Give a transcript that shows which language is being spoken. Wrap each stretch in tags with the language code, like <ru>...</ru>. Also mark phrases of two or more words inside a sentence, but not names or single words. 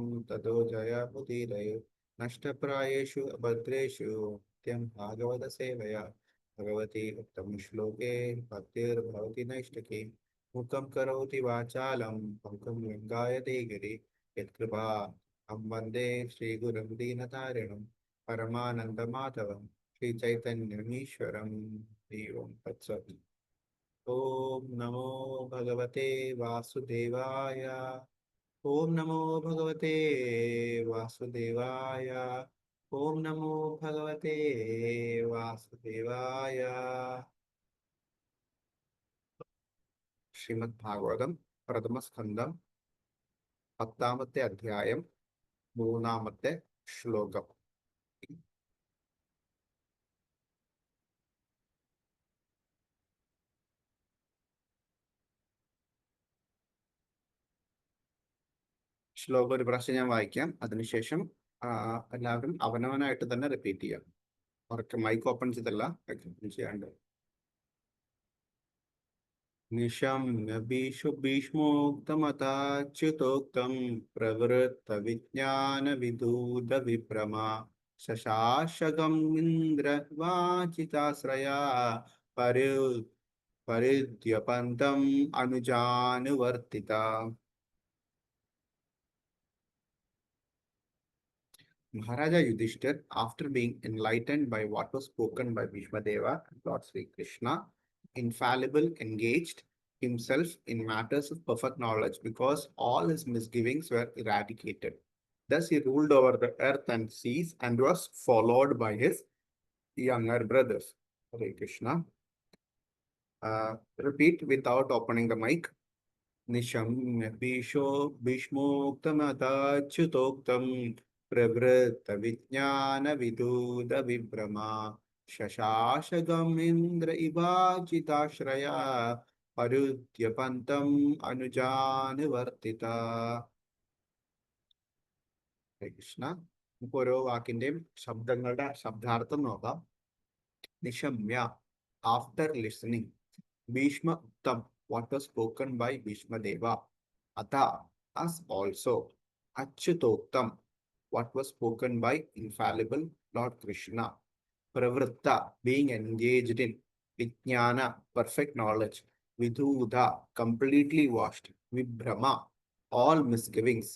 <sa>ततो जयमुदीरये नष्टप्रायेषु अभद्रेषु नित्यं भागवतसेवया भगवती उत्तमश्लोके भक्तिर्भवति नैष्टिकी मुखं करोति वाचालं पङ्गुं लङ्घयते गिरि यत्कृपा अहं वन्दे श्रीगुरुं दीनतारिणं परमानन्दमाधवं श्रीचैतन्यमीश्वरं एवं तत्सत्। ओम नमो भगवते वासुदेवाय ओम नमो भगवते वासुदेवाय ओम नमो भगवते वासुदेवाय</sa> <ml>ശ്രീമദ്ഭാഗവതം പ്രഥമസ്കന്ധം 10-ാമത്തെ അധ്യായം 3-ാമത്തെ ശ്ലോകം. ശ്ലോകം ഒരു പ്രാവശ്യം ഞാൻ വായിക്കാം. അതിനുശേഷം എല്ലാവരും അവനവനായിട്ട് തന്നെ റിപ്പീറ്റ് ചെയ്യാം. അവർക്ക്</ml> <en>mic open</en> <ml>ചെയ്തല്ല ചെയ്യാണ്ട്.</ml> <sa>निशम्य भीष्मोक्तमताच्युतोक्तं प्रवृत्तविज्ञानविदूतविभ्रमा शशाशगम् इन्द्रवाचिताश्रया परिद्यपन्तम् अनुजानुवर्तिता.</sa> <en>Maharaja Yudhishthir, after being enlightened by what was spoken by Bhishma Deva and Lord Sri Krishna, infallible, engaged himself in matters of perfect knowledge because all his misgivings were eradicated. Thus he ruled over the earth and seas and was followed by his younger brothers. Hare Krishna. Repeat without opening the mic.</en> <sa>निशम्य भीष्मोक्तमताच्युतोक्तम् प्रवृत्त विज्ञान विदूत विभ्रमा शशाशगम इंद्र इवाचिताश्रया परुद्यपन्तम् അനുജാനുവർത്തിത.</sa> <ml>കൃഷ്ണ. നമുക്ക് ഓരോ വാക്കിന്റെയും ശബ്ദങ്ങളുടെ ശബ്ദാർത്ഥം നോക്കാം.</ml> <en>നിശമ്യ, after listening.</en> <sa>ഭീഷ്മ ഉക്തം,</sa> <en>what was spoken by Bhishma Deva. Atha, as also. Achyutoktam, what was spoken by infallible Lord Krishna. Pravritta, being engaged in. Vijnana, perfect knowledge. Vidudha, completely washed. Vibhrama, all misgivings.</en>